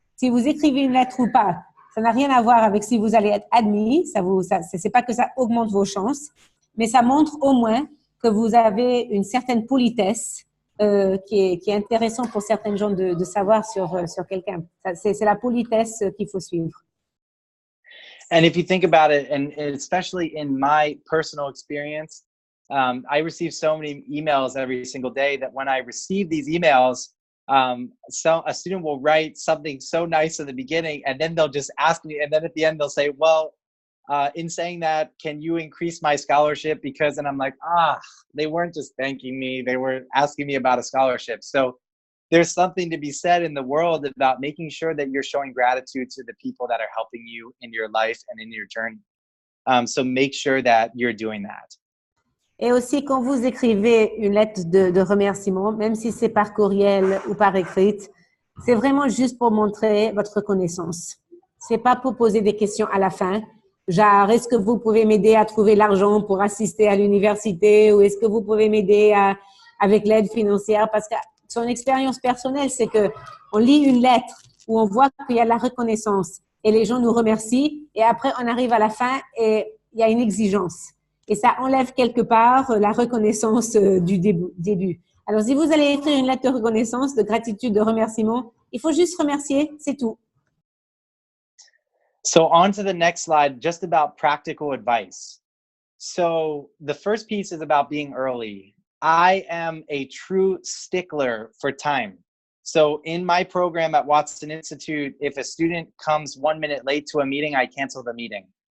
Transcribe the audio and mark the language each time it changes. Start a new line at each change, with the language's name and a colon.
French: Si vous écrivez une lettre ou pas, ça n'a rien à voir avec si vous allez être admis. C'est pas que ça augmente vos chances, mais ça montre au moins que vous avez une certaine politesse qui est intéressant pour certaines gens de savoir sur quelqu'un. C'est la politesse qu'il faut suivre.
English: And if you think about it, and especially in my personal experience, I receive so many emails every single day that when I receive these emails, So a student will write something so nice in the beginning, and then they'll just ask me, and then at the end they'll say, well, in saying that, can you increase my scholarship? Because, and I'm like, they weren't just thanking me, they were asking me about a scholarship. So there's something to be said in the world about making sure that you're showing gratitude to the people that are helping you in your life and in your journey. So make sure that you're doing that.
French: Et aussi, quand vous écrivez une lettre de remerciement, même si c'est par courriel ou par écrite, c'est vraiment juste pour montrer votre reconnaissance. C'est pas pour poser des questions à la fin. Genre, est-ce que vous pouvez m'aider à trouver l'argent pour assister à l'université, ou est-ce que vous pouvez m'aider avec l'aide financière? Parce que son expérience personnelle, c'est que on lit une lettre où on voit qu'il y a de la reconnaissance et les gens nous remercient, et après on arrive à la fin et il y a une exigence. Et ça enlève quelque part la reconnaissance du début. Alors, si vous allez écrire une lettre de reconnaissance, de gratitude, de remerciement, il faut juste remercier, c'est tout.
English: So on to the next slide, just about practical advice. So the first piece is about being early. I am a true stickler for time. So in my program at Watson Institute, if a student comes 1 minute late to a meeting, I cancel the meeting.